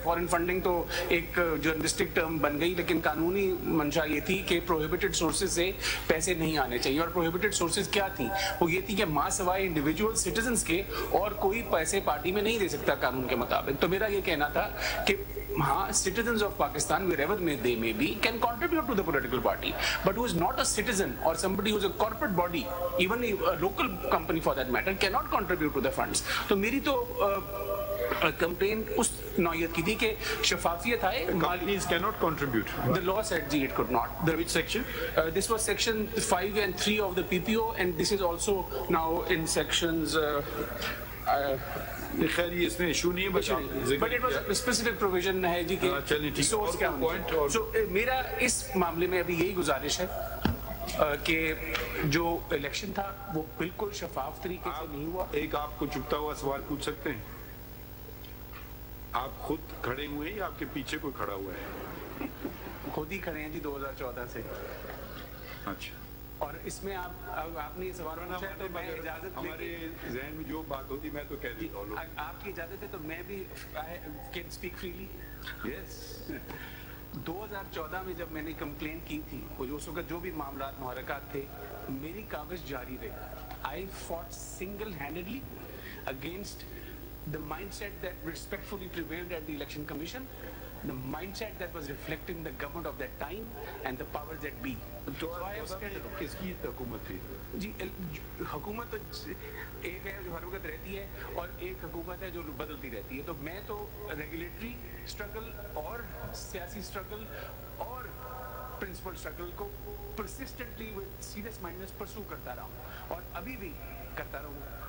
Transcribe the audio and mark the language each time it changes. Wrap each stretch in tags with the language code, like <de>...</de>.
<ur>Foreign funding تو ایک journalistic term بن گئی, لیکن قانونی منشا یہ تھی کہ پروہیبٹڈ سورسز سے پیسے نہیں آنے چاہیے. اور پروہیبٹڈ سورسز کیا تھیں؟ وہ یہ تھی کہ ماں سوائے انڈیویجول سٹیزنس کے اور کوئی پیسے پارٹی میں نہیں دے سکتا قانون کے مطابق. تو میرا یہ کہنا تھا کہ ہاں,</ur> <en>citizens of Pakistan, wherever they may be, can contribute to the political party. But who is not a citizen or somebody who is a corporate body, even a local company for that matter, cannot contribute to the funds.</en> <ur>تو میری تو complain اس نوعیت کی تھی کہ شفافیت آئے.</ur> <en>Companies cannot contribute. The law said جی it could not. Which section? This was section 5 and 3 of the PPO, and this is also now in sections</en> <ur>خیر یہ اس میں ایشو نہیں ہے,</ur> <en>but it was a specific provision</en> <ur>ہے جی کہ source کیا ہونا. So میرا اس معاملے میں ابھی یہی گزارش ہے کہ جو الیکشن تھا وہ بالکل شفاف طریقے سے نہیں ہوا. ایک آپ کو چپتا ہوا سوال پوچھ سکتے ہیں؟ آپ خود کھڑے ہوئے ہیں یا آپ کے پیچھے کوئی کھڑا ہوا ہے؟ خود ہی کھڑے ہیں جی 2014 سے. اچھا, اور اس میں آپ نے یہ سوال پوچھا ہے تو میں اجازت ہمارے ذہن میں جو بات ہوتی میں تو کہہ دیتا ہوں. آپ کی اجازت ہے تو میں بھی</ur> <en>Can speak freely. Yes.</en> <ur>2014 میں جب میں نے کمپلین کی تھی, اس وقت جو بھی معاملات محرکات تھے, میری کاغذ جاری رہے.</ur> <en>I fought single-handedly against the mindset that respectfully prevailed at the Election Commission, the mindset that was reflecting the government of that time and the powers that be.</en> <ur>کس کی حکومت تھی جی؟ حکومت تو ایک ہے جو ہر وقت رہتی ہے اور ایک حکومت ہے جو بدلتی رہتی ہے. تو میں تو ریگولیٹری اسٹرگل اور سیاسی اسٹرگل اور پرنسپل اسٹرگل کو</ur> <en>persistently with serious mindedness pursue</en> <ur>کرتا رہا ہوں, اور ابھی بھی کرتا رہوں.</ur>